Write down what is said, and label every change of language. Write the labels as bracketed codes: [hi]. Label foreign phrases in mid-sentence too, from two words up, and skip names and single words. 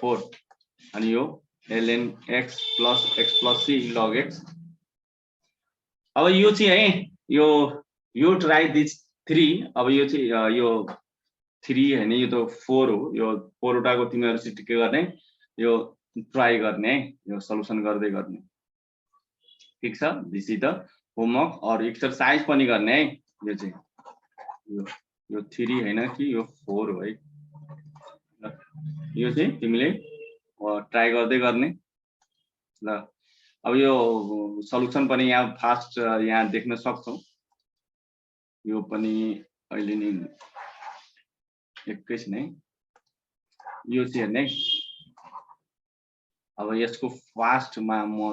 [ne] 4 अनि यो ln x plus c log x अब यो चाहिँ है यो [en] try this [ne] 3 अब यो चाहिँ यो 3 हैन यो त 4 हो यो 4 वटाको तिमीहरु चाहिँ के गर्ने यो ट्राई गर्ने है यो सल्युसन गर्दै गर्ने ठीक छ [en] this is the homework [ne] और एक्सरसाइज पनि गर्ने है यो चाहिँ यो 3 हैन कि यो 4 हो है यो चाहिँ तिमीले ट्राई गर्दै गर्ने ल अब यो सल्युसन पनि यहाँ फास्ट यहाँ देख्न सक्छौ यो पनि अहिले नि एकैछिन है यो चाहिँ हेर्ने अब यसको फास्टमा म